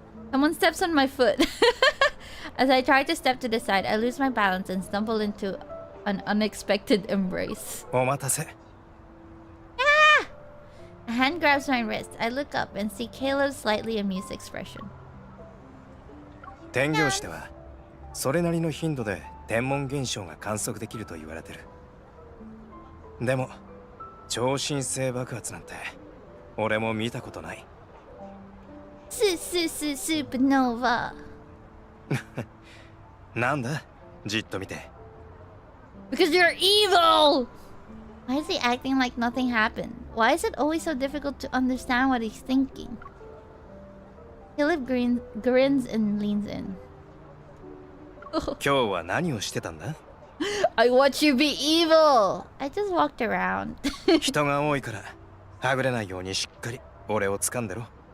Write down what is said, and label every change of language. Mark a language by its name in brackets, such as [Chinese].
[English] Someone steps on my foot. As I try to step to the side, I lose my balance and stumble into an unexpected embrace. [Japanese] お待たせ。 [English] Ah! A hand grabs my wrist. I look up and see Caleb's slightly amused expression. [Japanese] 天行師ではそれなりの頻度で天文現象が観測できると言われてる。でも超新星爆発なんて俺も見たことない。 [English] Supernova. [Japanese] なんだじっと見て。 [English] Because you're evil! Why is he acting like nothing happened? Why is it always so difficult to understand what he's thinking? Caleb grins and leans in. [Japanese] 今日は何をしてたんだ？ [English] I watch you be evil! I just walked around. [Japanese] 人が多いからはぐれないようにしっかり俺を掴んでろ。